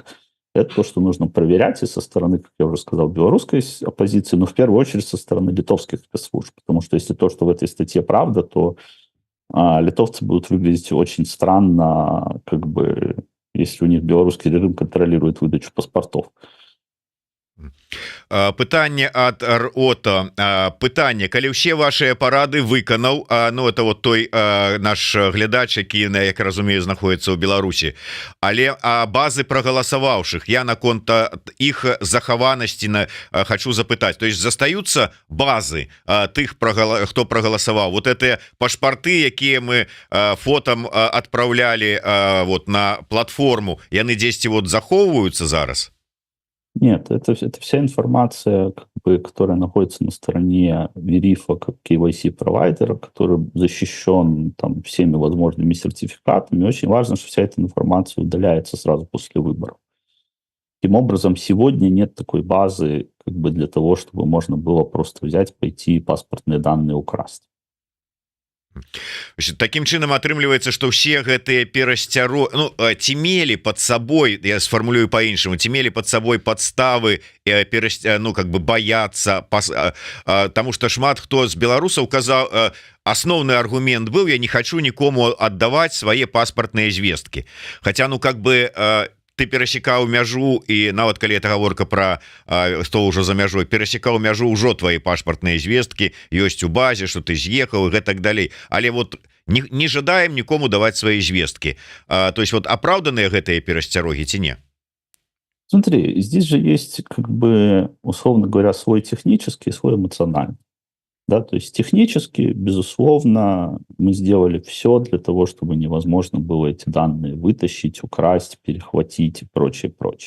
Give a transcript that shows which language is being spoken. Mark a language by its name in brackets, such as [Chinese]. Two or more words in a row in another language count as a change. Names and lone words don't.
[Russian] Это то, что нужно проверять и со стороны, как я уже сказал, белорусской оппозиции, но в первую очередь со стороны литовских спецслужб. Потому что если то, что в этой статье правда, то литовцы будут выглядеть очень странно, как бы, если у них белорусский режим контролирует выдачу паспортов. [Belarusian] Пытанне ад Рото. Пытанне, калі ўсе ваши парады выканаў, ну [Russian] это вот [Belarusian] той наш глядач, які, як разумею, знаходіцца ў Беларусі, але базы прагаласаваўшых, я наконт іх захаванасці хочу запытаць, [Russian] то есть [Belarusian] застаюцца базы тых, хто прагаласаваў, [Russian] вот это [Belarusian] пашпарты, якія мы фотам адпраўлялі вот на платформу, яны дзесьці вот захоўваюцца зараз? [Russian] Нет, это вся информация, как бы, которая находится на стороне Верифа как KYC-провайдера, который защищен там всеми возможными сертификатами. И очень важно, что вся эта информация удаляется сразу после выборов. Таким образом, сегодня нет такой базы, как бы, для того, чтобы можно было просто взять, пойти и паспортные данные украсть. [Belarusian] Таким чынам атрымліваецца, што ўсе гэтыя перасцяро, ну, ці мелі пад сабой, я сфармулюю по-іншаму, ці мелі пад сабой падставы, ну, [Russian] как бы [Belarusian] баяцца, таму што шмат хто з беларусаў казаў, асноўны аргумент быў: я не хочу нікому аддаваць свае паспартныя звесткі. Хаця, ну, [Russian] как бы [Belarusian] ты перасекаў мяжу, і нават калі это гаворка про што ўжо за мяжой, перасекаў мяжу, ўжо твои пашпартныя звесткі ёсць у базе, что ты з'ехаў і гэтак далей. Але вот не жадаем нікому даваць свае звесткі. [Russian] То есть вот [Belarusian] апраўданыя гэтыя перасцярогі ці не? [Russian] Смотри, здесь же есть, как бы, условно говоря, свой технический и свой эмоциональный. Да, то есть технически, безусловно, мы сделали все для того, чтобы невозможно было эти данные вытащить, украсть, перехватить и прочее, прочее.